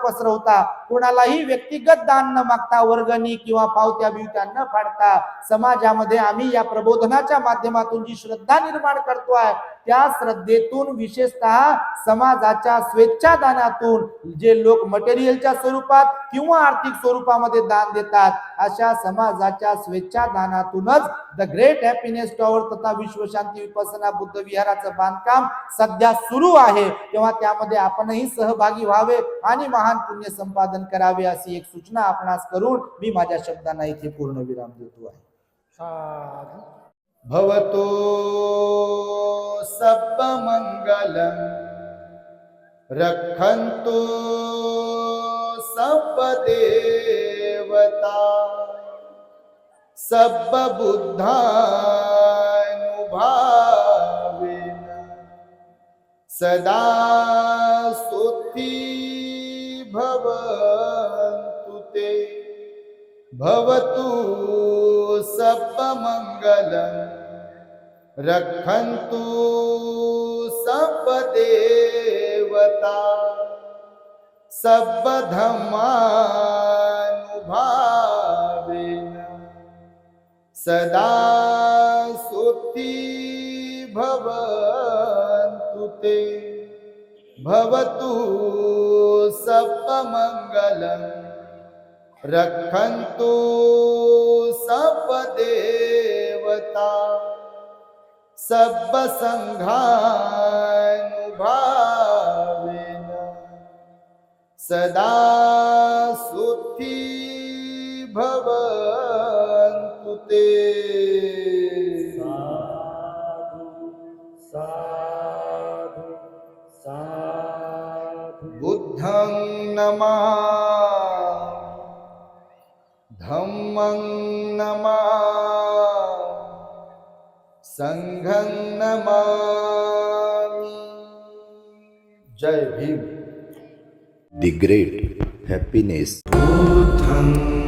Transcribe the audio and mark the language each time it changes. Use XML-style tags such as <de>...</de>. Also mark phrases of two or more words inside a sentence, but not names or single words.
<mr>पसरवता, कोणालाही व्यक्तिगत दान न मागता, वर्गणी किंवा पावत्या बिवत्या न फाडता, समाजामध्ये आम्ही या प्रबोधनाच्या माध्यमातून जी श्रद्धा निर्माण करतोय त्या श्रद्धेतून, विशेषतः समाजाच्या स्वेच्छादानातून जे लोक मटेरियलच्या स्वरूपात किंवा आर्थिक स्वरूपामध्ये दान देतात, अशा समाजाच्या स्वेच्छादानातूनच द ग्रेट हॅपीनेस टॉवर तथा विश्वशांती विपස්සना बुद्ध विहाराचं बांधकाम सध्या सुरू आहे. तेव्हा त्यामध्ये आपणही सहभागी व्हावे आणि महान पुण्य संपादन करावे अशी एक सूचना आपणास करून मी माझ्या शब्दांना इथे पूर्ण विराम देतो आहे.</mr> <pi>भवतो सब मंगलम रक्षन्तु सब देवता सब बुद्धानुभावेन सदा सुखी भवन्तु ते. भवतु सब मंगलम रक्षन्तु सब देवता सब धम्मानुभावेन सदा सुखी भवन्तु ते. भवतु सब मंगलम रक्षन्तु सब देवता सब संघानुभावेन सदा सुखी भवन्तु ते. साधु साधु. बुद्धं नमामि, धम्मं नमामि, संघं नमामि.</pi> <mr>जय भीम. The Great Happiness.</mr> <pi>बुद्धं</pi>